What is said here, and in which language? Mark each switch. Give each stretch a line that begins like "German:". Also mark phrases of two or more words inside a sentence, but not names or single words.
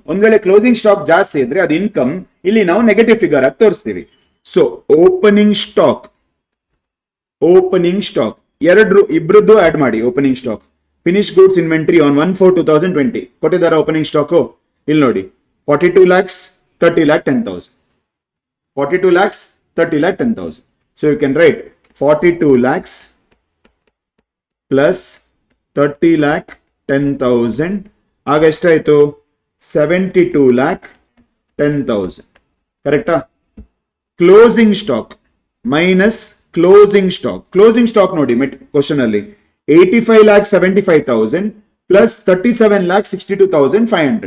Kannada: ಒಂದ್ ವೇಳೆ
English: closing stock
Kannada: ಜಾಸ್ತಿ ಇದ್ರೆ ಅದು ಇನ್ಕಮ್, ಇಲ್ಲಿ ನಾವು
English: negative figure
Kannada: ಆಗಿ ತೋರಿಸ್ತೀವಿ. ಸೊ
English: opening stock
Kannada: ಇಬ್ರದ್ದು ಆಡ್ ಮಾಡಿ.
English: opening stock finish goods inventory on 1/4/2020 ಕೊಟ್ಟಿದ್ದಾರೆ. opening stock
Kannada: ಇಲ್ಲಿ ನೋಡಿ 42 lakhs 30 lakh 10,000. 42 lakhs 30 lakh 10,000.
English: So you can write 42 lakhs plus 30 lakh 10,000
Kannada: ಆಗ ಎಷ್ಟಾಯ್ತು? 72 lakh 10,000. ಕರೆಕ್ಟಾ?
English: closing stock minus closing stock. closing stock
Kannada: ನೋಡಿ ಕ್ವಶನ್ ಅಲ್ಲಿ 85 lakh 75,000 plus 37 lakh 62,500.